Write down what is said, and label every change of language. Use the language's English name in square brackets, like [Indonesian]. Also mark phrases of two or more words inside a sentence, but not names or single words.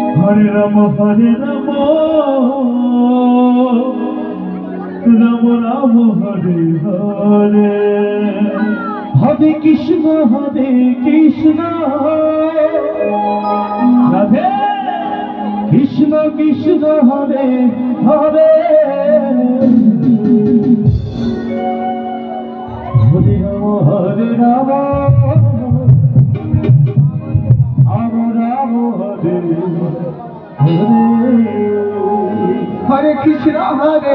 [Sanskrit] হরে রাম রাম রাম হরে হরে হরে কৃষ্ণ রাধে কৃষ্ণ কৃষ্ণ হরে হরে হরে রাম রাম রাম হরে হরে হরে কৃষ্ণ হরে